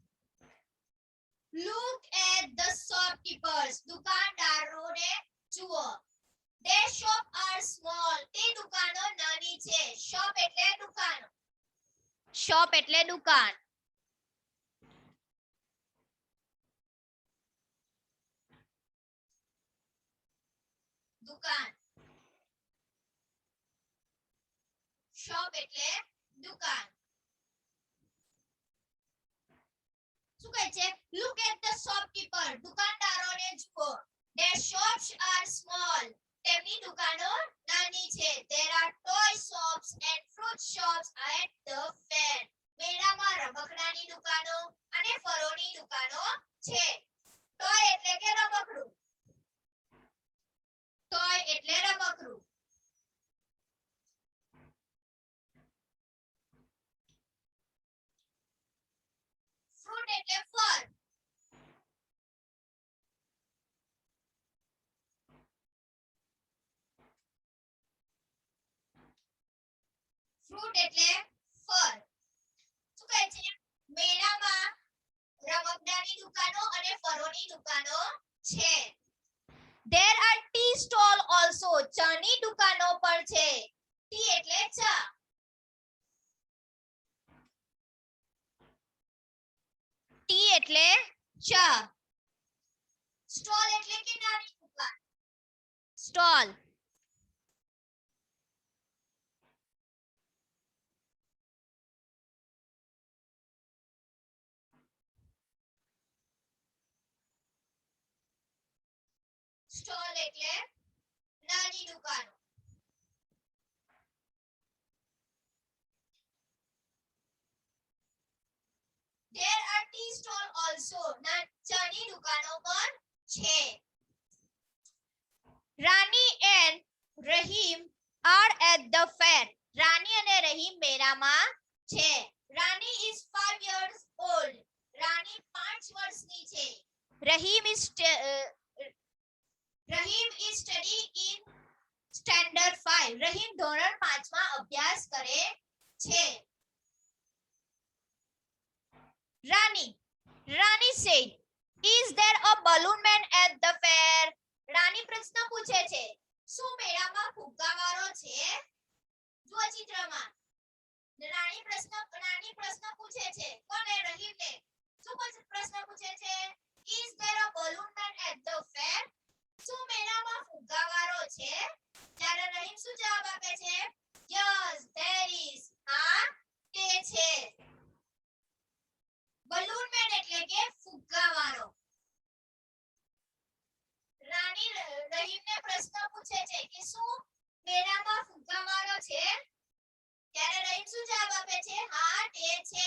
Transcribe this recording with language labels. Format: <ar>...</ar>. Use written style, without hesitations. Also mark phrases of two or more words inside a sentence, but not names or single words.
<en>Look at the shopkeepers.</en> <gu>દુકાનદારોને જુઓ.</gu> <en>Their shop are small.</en> <gu>તે દુકાનો નાની છે. શોપ એટલે દુકાન. શોપ એટલે દુકાન. દુકાન. શોપ એટલે દુકાન. શું કહે છે?</gu> <en>Look at the shopkeeper.</en> <gu>દુકાનદારોને જુઓ.</gu> <en>Their shops are small.</en> <gu>તેમની દુકાનો નાની છે.</gu> <en>There are toy shops and fruit shops at the fair.</en> <gu>મેળામાં રમકડાની દુકાનો અને ફળોની દુકાનો છે. ટોય એટલે કે રમકડું. ટોય એટલે રમકડું. ફ્રૂટ એટલે ફળ. ફ્રૂટ એટલે ફળ. શું કહે છે? મેળામાં રમકડાની દુકાનો અને ફળોની દુકાનો છે.</gu> <en>There are tea stall also.</en> <gu>ચાની દુકાનો પણ છે. ટી એટલે ચા. ટી એટલે ચા. સ્ટોલ એટલે કે નાની દુકાન. સ્ટોલ. સ્ટોલ એટલે નાની દુકાનો.</gu> <en>There are tea stall also.</en> <gu>ચાની દુકાનો પણ છે.</gu> <en>રાની and રહીમ are at the fair.</en> <gu>રાની અને રહીમ મેળામાં છે.</gu> <en>રાની is 5 years old.</en> <gu>રાની 5 વર્ષની છે.</gu> <en>રહીમ is studying in standard 5.</en> <gu>રહીમ ધોરણ 5 માં અભ્યાસ કરે છે.</gu> <en>Rani said, "Is there a balloon man at the fair?"</en> <gu>રાની પ્રશ્ન પૂછે છે, શું મેળામાં ફુગ્ગાવાળો છે? જુઓ ચિત્રમાં. રાની પ્રશ્ન પૂછે છે. કોને? રહીમને. શું પ્રશ્ન પૂછે છે?</gu> <en>Is there a balloon man at the fair?</en> <gu>શું મેળામાં ફુગ્ગાવાળો છે? ત્યારે રહીમ શું જવાબ આપે છે?</gu> <en>Yes, there is.</en> <gu>હા, તે છે.</gu> <en>balloon man</en> <gu>એટલે કે ફુગ્ગાવાળો. રાની રહીમને પ્રશ્ન પૂછે છે કે શું મેળામાં ફુગ્ગાવાળો છે? ત્યારે રહીમ શું જવાબ આપે છે? હા, તે છે.</gu>